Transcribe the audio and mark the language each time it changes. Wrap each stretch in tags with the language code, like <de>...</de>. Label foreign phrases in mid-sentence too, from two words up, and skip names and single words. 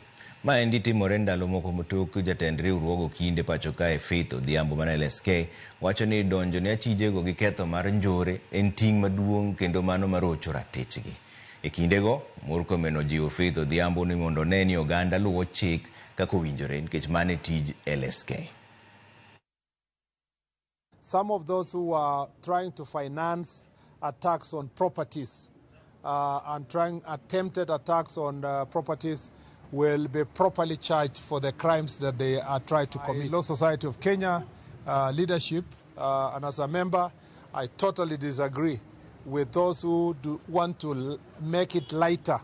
<luo>Maendi timore ndalo moko motok jatend riwruogo kinde pacho kae Faith Odhiambo man LSK wacho ni donjo ne achijego gi ketho mar njore en ting' maduong' kendo mano marocho ratichgi. E kindego Murkomen ojiwo Faith Odhiambo ni mondo ne ni oganda luwo chik kaka owinjore nikech mane tij LSK.</luo> <en>Some of those who are trying to finance attacks on properties and attempted attacks on properties will be properly charged for the crimes that they are trying to commit. Law Society of Kenya leadership, and as a member, I totally disagree with those who want to make it lighter.</en>